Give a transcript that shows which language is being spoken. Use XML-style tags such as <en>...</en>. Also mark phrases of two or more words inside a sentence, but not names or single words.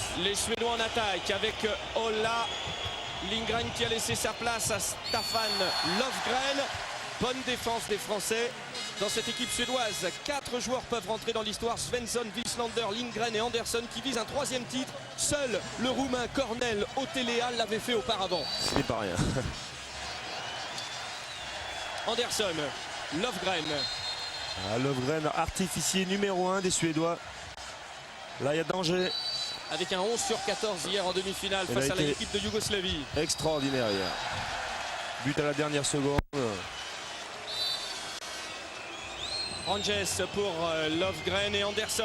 <fr>Les Suédois en attaque avec Ola Lindgren qui a laissé sa place à Staffan Löfgren. Bonne défense des Français dans cette équipe suédoise. 4 joueurs peuvent rentrer dans l'histoire. Svensson, Wieslander, Lindgren et Andersson qui visent un 3e titre. Seul le Roumain Cornel Otelea l'avait fait auparavant. C'est pas rien. Andersson, Löfgren. Löfgren, artificier numéro 1 des Suédois. Là, il y a danger. Avec un 11 sur 14 hier en demi-finale face à l'équipe de Yougoslavie. Extraordinaire hier. But à la dernière seconde. Ranges pour Löfgren et Andersson.</fr>